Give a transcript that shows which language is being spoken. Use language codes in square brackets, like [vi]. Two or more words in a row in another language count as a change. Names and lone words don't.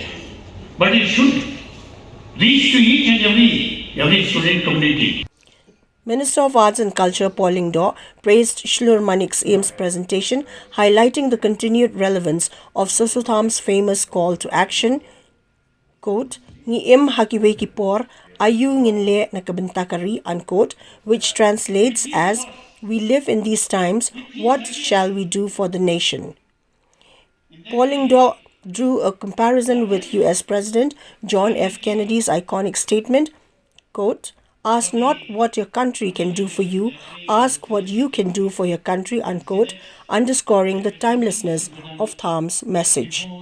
[en] But it should reach to each and every student community. Minister of Arts and Culture Paul Lyngdoh praised Shlur C.H.'s presentation, highlighting the continued relevance of Soso Tham's famous call to action, quote, [kha] "Ni im hakiwe kipor ayu nginle nakabentakari," [en] unquote, which translates as, "We live in these times, what shall we do for the nation?" Paul Lyngdoh drew a comparison with US President John F. Kennedy's iconic statement, quote, "Ask not what your country can do for you, ask what you can do for your country," unquote, underscoring the timelessness of Tham's message.